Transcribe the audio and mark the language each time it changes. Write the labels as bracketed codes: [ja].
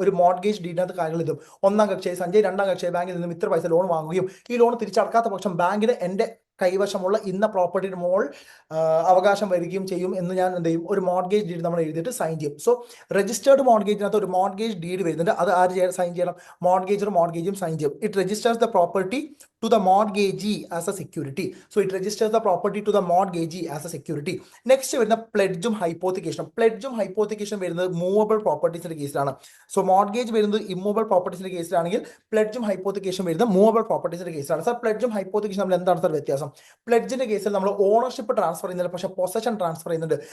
[ml] ഒരു മോർഗേജ് ഡീഡിനകത്ത് കാര്യങ്ങൾ എഴുതും. 1-ാം കക്ഷി സഞ്ജയ് 2-ാം കക്ഷി ബാങ്കിൽ നിന്നും ഇത്ര പൈസ ലോൺ വാങ്ങുകയും ഈ ലോൺ തിരിച്ചടക്കാത്ത പക്ഷം ബാങ്കിന് എൻ്റെ കൈവശമുള്ള ഇന്ന പ്രോപ്പർട്ടിയുടെ മോൾ അവകാശം വരികയും ചെയ്യും എന്ന് ഞാൻ എന്ത് ചെയ്യും? ഒരു മോർഗേജ് ഡീഡ് നമ്മൾ എഴുതിയിട്ട് സൈൻ ചെയ്യും. സോ രജിസ്റ്റേർഡ് മോർഗേജിനകത്ത് ഒരു മോർഗേജ് ഡീഡ് വരുന്നുണ്ട്. അത് ആര് സൈൻ ചെയ്യണം? മോർഗേജും സൈൻ ചെയ്യും. [en] It registers the property to the mortgagee as a security. So it registers the property to the mortgagee as a security. [ml] Next വരുന്ന പ്ലെഡ്ജും ഹൈപ്പോത്തിക്കേഷനും. പ്ലെഡ്ജും ഹൈപ്പോത്തിക്കേഷൻ വരുന്നത് മൂവബിൾ പ്രോപ്പർട്ടീസിന്റെ കേസിലാണ്. സോ മോർഗേജ് വരുന്നത് ഇമ്മൂവബിൾ പ്രോപ്പർട്ടീസിന്റെ കേസിലാണെങ്കിൽ പ്ലെഡ്ജും ഹൈപ്പോത്തിക്കേഷൻ വരുന്നത് മൂവബിൾ പ്രോപ്പർട്ടീസിന്റെ കേസിലാണ്. Sir, പ്ലെഡ്ജും hypothecation നമ്മൾ എന്താണ് sir വ്യത്യാസം? പ്ലെഡ്ജിന്റെ കേസിൽ നമ്മൾ ഓണർഷിപ്പ് ട്രാൻസ്ഫർ ചെയ്യുന്നില്ല, പക്ഷേ പൊസഷൻ ട്രാൻസ്ഫർ ചെയ്യുന്നുണ്ട്.